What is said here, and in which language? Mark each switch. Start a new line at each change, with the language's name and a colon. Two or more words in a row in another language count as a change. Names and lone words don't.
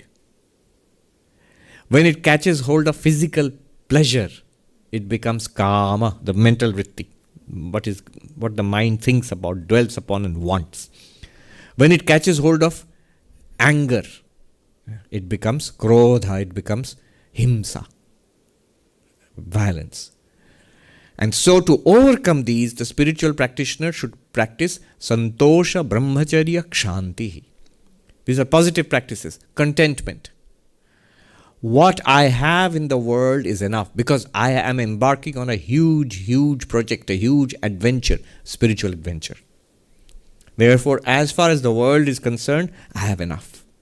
English: When it catches hold of physical pleasure, it becomes kama, the mental vritti, what the mind thinks about, dwells upon and wants. When it catches hold of anger, it becomes krodha, it becomes himsa, violence. And so to overcome these, the spiritual practitioner should practice
Sanskrit: santosha brahmacharya kṣhāntir.
English: These are positive practices. Contentment. What I have in the world is enough, because I am embarking on a huge project, a huge adventure, spiritual adventure. Therefore, as far as the world is concerned, I have enough.